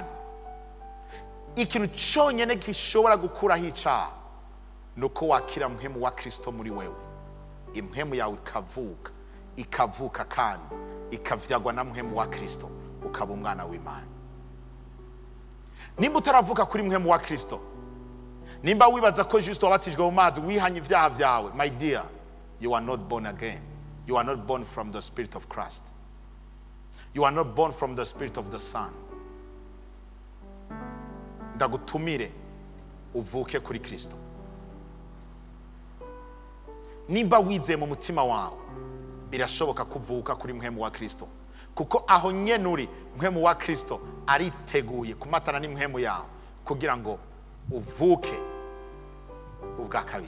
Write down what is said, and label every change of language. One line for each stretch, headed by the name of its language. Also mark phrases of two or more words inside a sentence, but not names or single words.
Rundi: Ikintu cyonyine gishobora gukuraho icyaha nuko wakira mpemu wa Kristo muri wewe. Impemu yawe ikavuka kandi ikavyagwa na mpemu wa Kristo, ukaba umwana w'Imana. Nimba utaravuka kuri mpemu wa Kristo, nimba wibaza ko juste wabatijwe mu mazi wihanye ibyaha byawe,
English: my dear, you are not born again. You are not born from the Spirit of Christ. You are not born from the Spirit of the Son.
Rundi: Ndagutumire uvuke kuri Kristo. Nimba wize mu mutima wawe, birashoboka kuvuka kuri mpemu wa Kristo, kuko aho nyene uri mpemu wa Kristo ariteguye kumatana ni mpemu yawe kugira ngo uvuke ubwa kabiri.